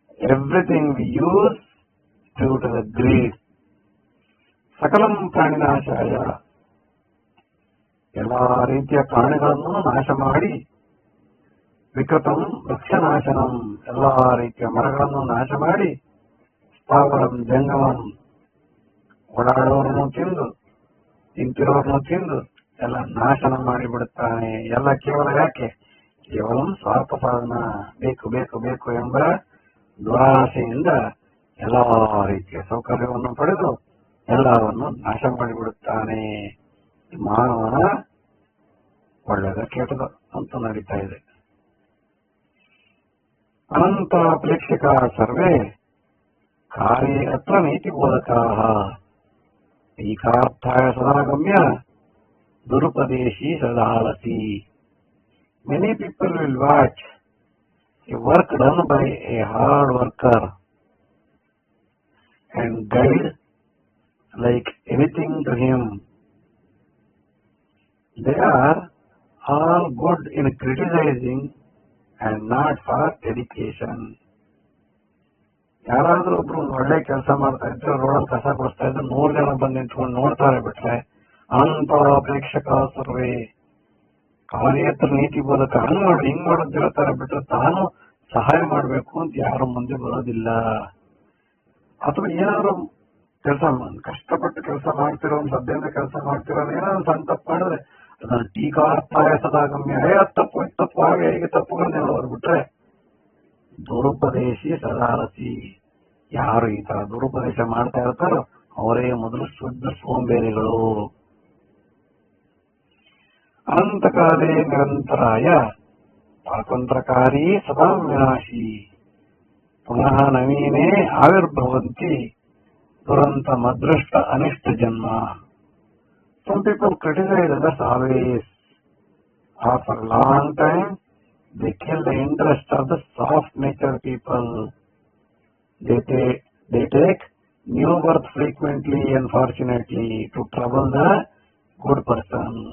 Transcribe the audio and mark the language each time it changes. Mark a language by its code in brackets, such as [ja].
[en] Everything we use due to the greed. [sa] ಸಕಲಂ ಪ್ರಾಣಿನಾಶಾಯ, [kn] ಎಲ್ಲಾ ರೀತಿಯ ಪ್ರಾಣಿಗಳನ್ನು ನಾಶ ಮಾಡಿ, [sa] ವಿಕೃತಂ ವೃಕ್ಷನಾಶನಂ, [kn] ಎಲ್ಲಾ ರೀತಿಯ ಮರಗಳನ್ನು ನಾಶ ಮಾಡಿ, [sa] ಸ್ಥಾವರಂ ಜಂಗಮಂ, [kn] ಓಡಾಡೋರನ್ನು ತಿಂದು ನಿಂತಿರೋರನ್ನು ತಿಂದು ಎಲ್ಲ ನಾಶನ ಮಾಡಿಬಿಡುತ್ತಾನೆ. ಎಲ್ಲ ಕೇವಲ ಯಾಕೆ? ಕೇವಲ ಸ್ವಾರ್ಥ ಸಾಧನ, ಬೇಕು ಬೇಕು ಬೇಕು ಎಂಬ ದುರಾಸೆಯಿಂದ ಎಲ್ಲಾ ರೀತಿಯ ಸೌಕರ್ಯವನ್ನು ಪಡೆದು ಎಲ್ಲವನ್ನು ನಾಶ ಮಾಡಿಬಿಡುತ್ತಾನೆ. ಮಾನವನ ಒಳ್ಳೆಯದ ಕೆಟ್ಟದ ಅಂತ ನಡೀತಾ ಇದೆ. [sa] ಅನಂತ ಪ್ರೇಕ್ಷಕ ಸರ್ವೇ ಕಾರ್ಯೇ ಅತ್ರ ನೀತಿ ಬೋಧಕಾಃ ಏಕಾರ್ಥಾಯ ಸದಾಗಮ್ಯ ದುರುಪದೇಶಿ ಸದಾಲಸಿ. [en] Many people will watch a work done by a hard worker and guide like anything to him. They are all good in criticizing and not for dedication. [kn] ಯಾರಾದ್ರೂ ಒಬ್ರು ಒಳ್ಳೆ ಕೆಲಸ ಮಾಡ್ತಾ ಇದ್ರೆ, ರೋಡಲ್ಲಿ ಕಸ ಕೊಡ್ತಾ ಇದ್ರೆ 100 ಜನ ಬಂದು ನಿಂತ್ಕೊಂಡು ನೋಡ್ತಾರೆ ಬಿಟ್ರೆ, [sa] ಅನಂತ ಪ್ರೇಕ್ಷಕ ಸರ್ವೇ ಕಾರ್ಯೇತರ ನೀತಿ ಬೋಧಕ [kn] ಹಂಗ್ ಮಾಡಿ ಹಿಂಗ್ ಮಾಡೋದು ಹೇಳ್ತಾರೆ ಬಿಟ್ರೆ ತಾನು ಸಹಾಯ ಮಾಡ್ಬೇಕು ಅಂತ ಯಾರು ಮುಂದೆ ಬರೋದಿಲ್ಲ. ಅಥವಾ ಏನಾದ್ರು ಕೆಲಸ ಕಷ್ಟಪಟ್ಟು ಕೆಲಸ ಮಾಡ್ತಿರೋ, ಒಂದು ಸದ್ಯದಿಂದ ಕೆಲಸ ಮಾಡ್ತಿರೋ, ಏನಾದ್ರು ಸಣ್ಣ ತಪ್ಪು ಮಾಡಿದ್ರೆ ಅದನ್ನ [sa] ಟೀಕಾರ್ಥಾಯ ಸದಾಗಮ್ಯ, [kn] ತಪ್ಪು ಹಾಗೆ ಹೀಗೆ ತಪ್ಪುಗಳನ್ನ ಹೇಳೋರು ಬಿಟ್ರೆ [sa] ದುರುಪದೇಶಿ ಸದಾರಸಿ. [kn] ಯಾರು ಈ ತರ ದುರುಪದೇಶ ಮಾಡ್ತಾ ಇರ್ತಾರೋ ಅವರೇ ಮೊದಲು ಶುದ್ಧ ಸೋಂಬೇರಿಗಳು. [sa] ಅನಂತಕಾಲೇ ನಿರಂತರಾಯ ಪಾತಂತ್ರಕಾರಿ ಸದಾ ವಿನಾಶಿ ಪುನಃ ನವೀನೇ ಆವಿರ್ಭವಂತಿ ದುರಂತ ಮದೃಷ್ಟ ಅನಿಷ್ಟ ಜನ್ಮ. [en] Some people criticize others always. After a long time, they kill the interest of the soft nature people. They take new birth frequently, unfortunately, to trouble the good person.